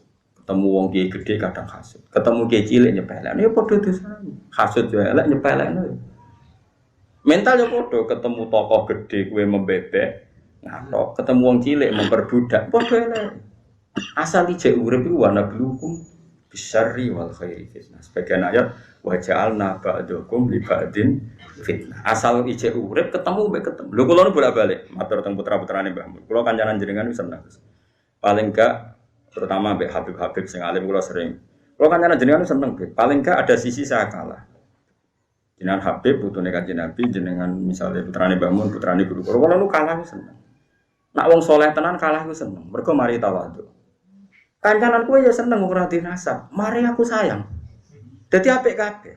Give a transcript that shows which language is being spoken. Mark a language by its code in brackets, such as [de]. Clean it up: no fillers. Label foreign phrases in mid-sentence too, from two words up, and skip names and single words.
[jv] Ketemu wong kiai gede kadang hasud. Ketemu kiai cilik nyepelekno ya padha dosane. Hasud yo elek nyepelekno. Mental ya padha ketemu tokoh gede kowe membebek. ngatok, ketemu wong cilik memperbudak, padha elek. Asal ijek urip iku [ar] wana blukum bisyarri wal khairi fitnah. [id] Sebagian ayat [ar] wa ja'alna ba'dakum li ba'din fitnah. [jv] Asal ijek urip ketemu mbek ketemu. Lho kula nu bolak-balik matur teng putra-putrane Mbah Mun. Kula kancanan jenengan wis seneng. Paling gak terutama mbek Habib-habib sing alim kula sering. Kula kancanan jenengan seneng, [id] paling gak ada sisi saya kalah. [jv] Jenengan Habib putune Kanjeng Nabi, jenengan misalnya putrane Mbah Mun, putrane guru kula nu kalah seneng. Nak wong soleh tenan kalah ku seneng. Mergo mari tawadhu. Kancanan kowe ya seneng ora dinasab. Mari aku sayang. Dadi apik kabeh.